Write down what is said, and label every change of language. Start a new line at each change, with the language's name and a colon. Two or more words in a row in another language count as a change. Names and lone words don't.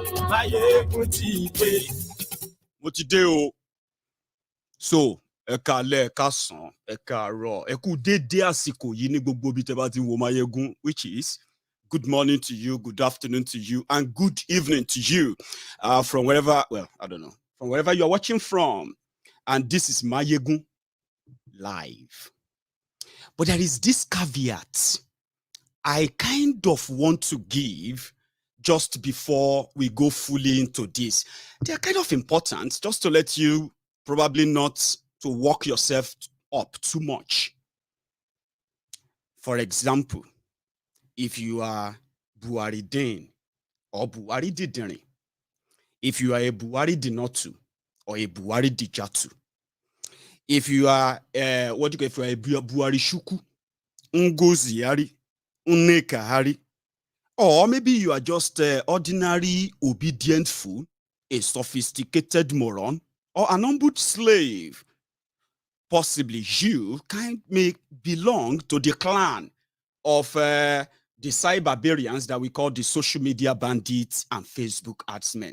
Yoruba: Maiyegun ti dé. Mo ti dé o. So, ẹ káalẹ́, ẹ káàsán, ẹ káàárọ̀, ẹ kú dédé àsìkò yìí ní gbogbo ibi tẹ́ bá ti wo Maiyegun,
English: which is good morning to you, good afternoon to you, and good evening to you. From wherever, well, I don't know, from wherever you're watching from. And this is Maiyegun live. But there is this caveat I kind of want to give just before we go fully into this. They are kind of important, just to let you probably not to work yourself up too much. For example, if you are Buhari Dane or Buhari Didirin, if you are a Buhari Dinotu or a Buhari Dijatu, if you are what do you call, if you are a Buhari Shuku, Ngozi Hari, Nneka Hari, or maybe you are just ordinary obedient fool, a sophisticated moron, or an humbled slave. Possibly you may belong to the clan of the cyberbarians that we call the social media bandits and Facebook adsmen.